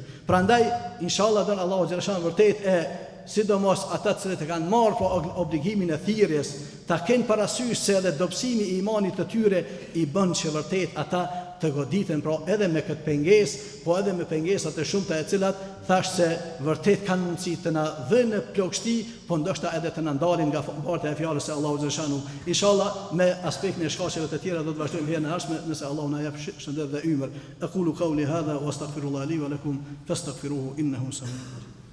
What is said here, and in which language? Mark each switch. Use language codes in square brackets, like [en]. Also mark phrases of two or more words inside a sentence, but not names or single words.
[sq] Prandaj inshallah don [ar] الله جل شأنه [sq] vërtet e sidomos ata që kanë marrë për obligimin e thirrjes, ta kenë parasysh se edhe dobësimi i imanit të tyre i bën që vërtet ata të goditen pra edhe me këtë pengesë, po edhe me pengesat e shumta e cilat thash se vërtet kanë mundësi të na dhënë në plagështi, po ndoshta edhe të na ndalin nga barta e fjalës së [ar] الله جل شأنه. [sq] Inshallah me aspektin e shkaqeve të tjera do të vazhdojmë herën e ardhshme nëse Allahu na jep shëndet dhe ymër. [ar] أقول قولي هذا وأستغفر الله لي ولكم فاستغفروه إنه سميع.